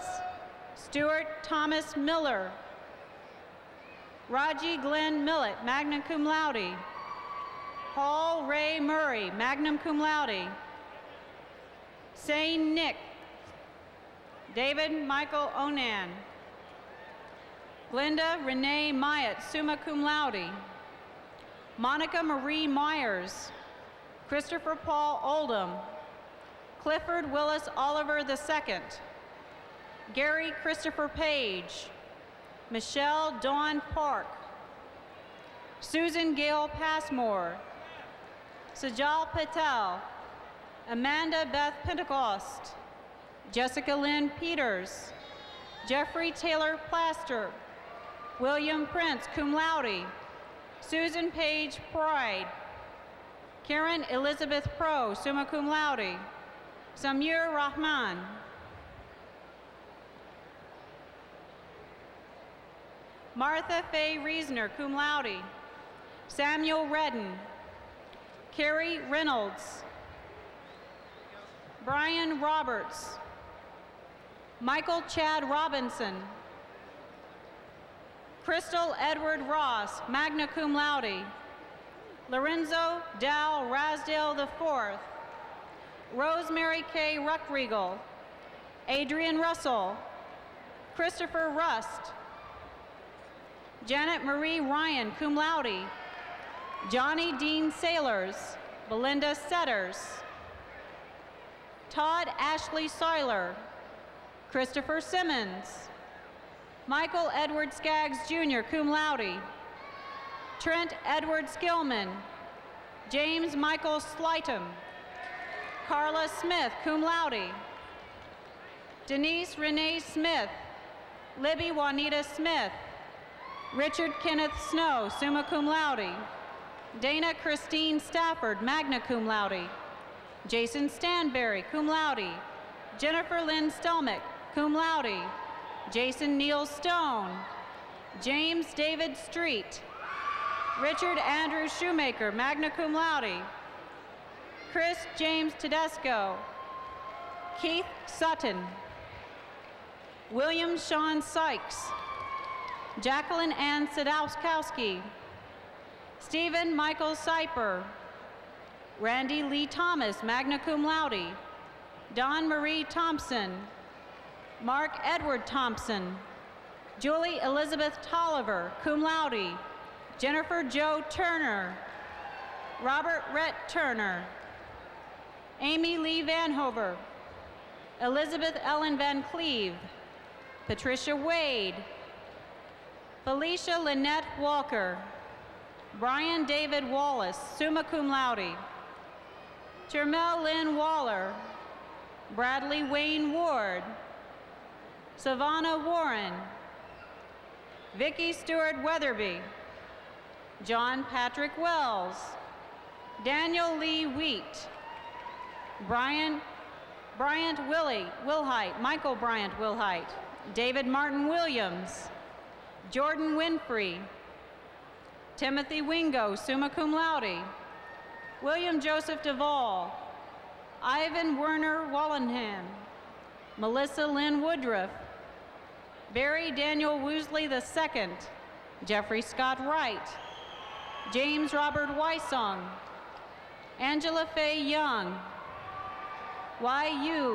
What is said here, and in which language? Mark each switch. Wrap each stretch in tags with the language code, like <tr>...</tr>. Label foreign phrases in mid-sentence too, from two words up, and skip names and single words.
<en>Stuart Thomas Miller. Raji Glenn Millett,</en> <la>magna cum laude.</la> <en>Paul Ray Murray,</en> <la>magna cum laude.</la> <en>Sane Nick. David Michael Onan. Glenda Renee Myatt,</en> <la>summa cum laude.</la> <en>Monica Marie Myers. Christopher Paul Oldham. Clifford Willis Oliver II. Gary Christopher Page. Michelle Dawn Park. Susan Gail Passmore. Sajal Patel. Amanda Beth Pentecost. Jessica Lynn Peters. Jeffrey Taylor Plaster. William Prince,</en> <la>cum laude.</la> <en>Susan Page Pride. Karen Elizabeth Pro,</en> <la>summa cum laude.</la> <en>Samir Rahman. Martha Faye Reesner,</en> <la>cum laude.</la> <en>Samuel Redden. Carrie Reynolds. Brian Roberts. Michael Chad Robinson. Crystal Edward Ross,</en> <la>magna cum laude.</la> <en>Lorenzo Dow Rasdale IV. Rosemary K. Ruckriegel. Adrian Russell. Christopher Rust. Janet Marie Ryan,</en> <la>cum laude.</la> <en>Johnny Dean Sailors. Belinda Setters. Todd Ashley Seiler. Christopher Simmons. Michael Edward Skaggs Jr.,</en> <la>cum laude.</la> <en>Trent Edward Skillman. James Michael Slightum. Carla Smith,</en> <la>cum laude.</la> <en>Denise Renee Smith. Libby Juanita Smith. Richard Kenneth Snow,</en> <la>summa cum laude.</la> <en>Dana Christine Stafford,</en> <la>magna cum laude.</la> <en>Jason Stanberry,</en> <la>cum laude.</la> <en>Jennifer Lynn Stelmick,</en> <la>cum laude.</la> <en>Jason Neal Stone. James David Street. Richard Andrew Shoemaker,</en> <la>magna cum laude.</la> <en>Chris James Tedesco. Keith Sutton. William Sean Sykes. Jacqueline Ann Sadowskowski. Stephen Michael Seiper. Randy Lee Thomas,</en> <la>magna cum laude.</la> <en>Dawn Marie Thompson. Mark Edward Thompson. Julie Elizabeth Tolliver,</en> <la>cum laude.</la> <en>Jennifer Jo Turner. Robert Rhett Turner. Amy Lee Vanhover. Elizabeth Ellen Van Cleve. Patricia Wade. Felicia Lynette Walker. Brian David Wallace,</en> <la>summa cum laude.</la> <en>Jermel Lynn Waller. Bradley Wayne Ward. Savannah Warren. Vicki Stewart Weatherby. John Patrick Wells. Daniel Lee Wheat. Bryant Wilhite, Michael Bryant Wilhite. David Martin Williams. Jordan Winfrey. Timothy Wingo,</en> <la>summa cum laude.</la> <en>William Joseph Duvall. Ivan Werner Wallenham. Melissa Lynn Woodruff. Barry Daniel Woosley II. Jeffrey Scott Wright. James Robert Weissong. Angela Faye Young. Y.U.</en>